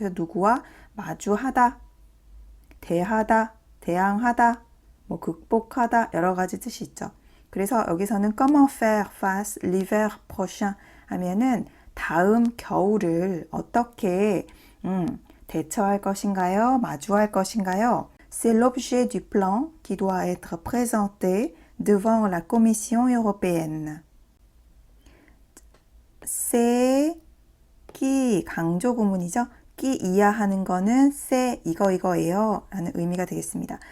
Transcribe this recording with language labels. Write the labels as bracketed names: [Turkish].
[Korean] 그래서 누구와 마주하다, 대하다, 대항하다, 뭐 극복하다 여러 가지 뜻이 있죠. 그래서 여기서는 [French] comment faire face l'hiver prochain [Korean] 하면은 다음 겨울을 어떻게 대처할 것인가요? 마주할 것인가요? [French] C'est l'objet du plan qui doit être présenté devant la Commission européenne. [Korean] c'est qui 강조 구문이죠. 끼 이하하는 거는 c'est 이거예요 라는 의미가 되겠습니다.